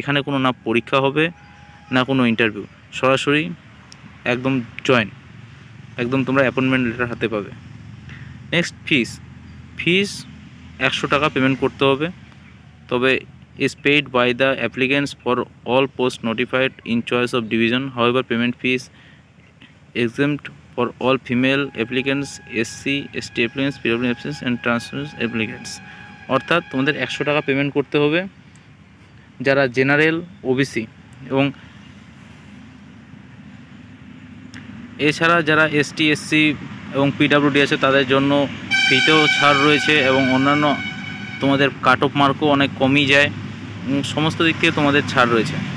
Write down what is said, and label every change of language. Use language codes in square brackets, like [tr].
[bn] এখানে কোনো না পরীক্ষা হবে না কোনো ইন্টারভিউ, সরাসরি একদম একদম তোমরা অ্যাপয়েন্টমেন্ট লেটার হাতে পাবে। নেক্সট ফিস 100 টাকা পেমেন্ট করতে হবে, তবে [en] is paid by the applicants for all posts notified in choice of division. However, payment fees exempt for all female applicants, SC, ST applicants, PWD applicants and transfer applicants। [bn] অর্থাৎ তোমাদের 100 টাকা payment করতে হবে, যারা general, OBC এবং এছাড়া যারা ST, SC এবং পিডাব্লিউডি আছে তাদের জন্য ফিতেও ছাড় রয়েছে এবং অন্যান্য তোমাদের কাট অফ মার্কও অনেক কমই যায়, সমস্ত দিক থেকে তোমাদের ছাড় রয়েছে।